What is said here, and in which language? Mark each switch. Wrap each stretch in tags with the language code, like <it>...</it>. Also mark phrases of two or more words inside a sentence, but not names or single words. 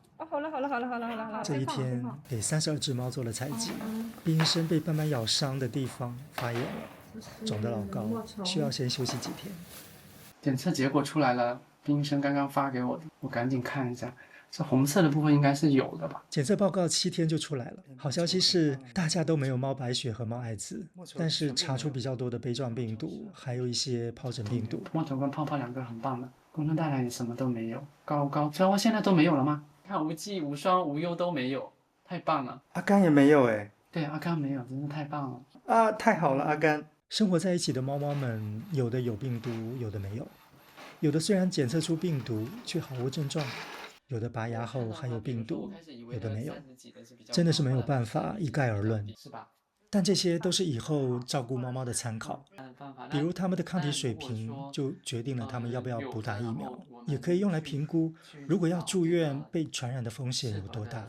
<zh>好了好了好了好了好了好了。這一天給32隻貓做了採集，冰醫生被斑斑咬傷的地方發炎了，腫得老高，需要先休息幾天。檢測結果出來了，冰醫生剛剛發給我的，我趕緊看一下。這紅色的部分應該是有的吧？檢測報告7天就出來了。好消息是大家都沒有貓白血和貓艾滋，但是查出比較多的杯狀病毒，還有一些皰疹病毒。摸头跟泡泡2個很棒的，公孙大人什麼都沒有。高这窩現在都沒有了嗎？看無忌、無雙、無憂都沒有，太棒了。阿甘也沒有哎。對，阿甘沒有，真是太棒了。啊，太好了，阿甘。生活在一起的貓猫們，有的有病毒，有的沒有。有的雖然檢測出病毒，卻毫無症狀。有的拔牙後還有病毒，有的沒有，真的是沒有辦法一概而論。但這些都是以後照顧貓貓的參考，比如它們的抗體水平就決定了它們要不要補打疫苗，也可以用來評估如果要住院被傳染的風險有多大。</zh>